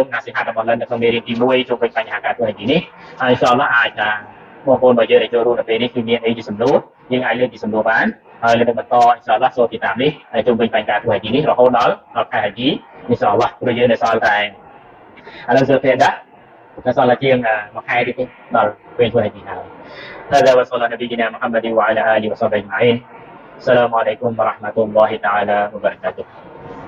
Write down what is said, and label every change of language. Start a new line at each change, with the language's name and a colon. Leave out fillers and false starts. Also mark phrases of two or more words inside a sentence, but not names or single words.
Khmer: ណាសិហារបស់លិននៅក្នុងមេរៀនទី1ជុំវិញបញ្ហាការធ្វើហើយនេះហើយ
Arabic: إن شاء الله
Khmer: អាចថាបងប្អូនរបស់យើងដែលចូលរួមនៅពេលនេះគឺមានអីជាសំណួរយើងអាចលើកជាសំណួរបានហើយលើកបន្ត
Arabic: إن شاء الله
Khmer: សូត្រទីតាមនេះហើយជុំវិញបញ្ហាការធ្វើហើយនេះរហូតដល់ខែហើយ
Arabic: إن شاء الله
Khmer: ព្រោះយើងនៅសល់តែឥឡូវសូត្រទេដែរតែសល់តែជាងមួយខែទៀតទេដល់ពេលធ្វើហើយហើយ
Arabic: هذا وصلى الله نبينا محمد وعلى آله وصحبه أجمعين السلام عليكم ورحمة الله تعالى وبركاته